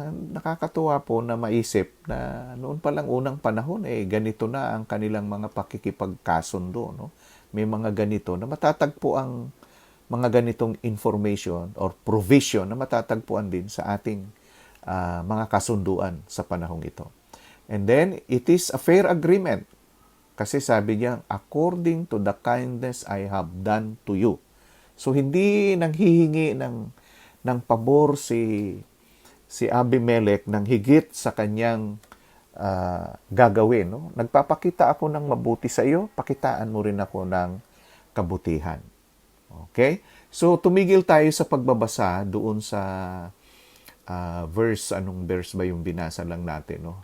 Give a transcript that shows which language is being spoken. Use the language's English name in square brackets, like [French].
[Filipino] Nakakatuwa po na maisip na noon pa lang unang panahon, ganito na ang kanilang mga pakikipagkasundo. No? May mga ganito na matatagpo ang mga ganitong [English] information or provision [Filipino] na matatagpuan din sa ating mga kasunduan sa panahong ito. [English] And then, it is a fair agreement. [Filipino] Kasi sabi niya, [English] according to the kindness I have done to you. [Filipino] So hindi nanghihingi ng pabor si Abimelech ng higit sa kanyang gagawin. No? Nagpapakita ako ng mabuti sa iyo, pakitaan mo rin ako ng kabutihan. Okay? So tumigil tayo sa pagbabasa doon sa anong verse ba yung binasa lang natin, no?